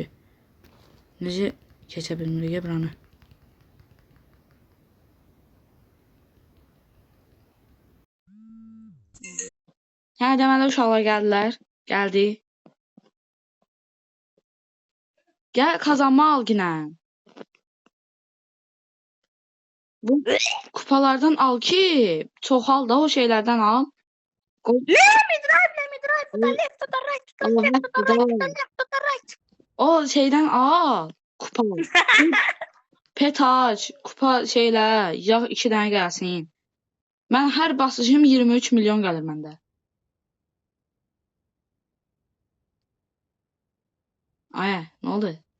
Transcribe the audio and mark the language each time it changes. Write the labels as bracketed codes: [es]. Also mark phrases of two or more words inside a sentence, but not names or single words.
[az] Necə keçə bilmirik buranı? Hə, deməli uşaqlar gəldilər. Gəldi. Gəl kazanma al ginə. Bu kupalardan al ki, çoxal da o şeylərdən al. [en] Let me drive, to the left, to the right, to the Allah left, to the right, to the left, to the right. [az] O şeydən al. Kupa. Pet aç, kupa şeylə, yağ 2 dənə gəlsin. Mən hər basışım 23 milyon gəlir məndə. Ay, nə oldu?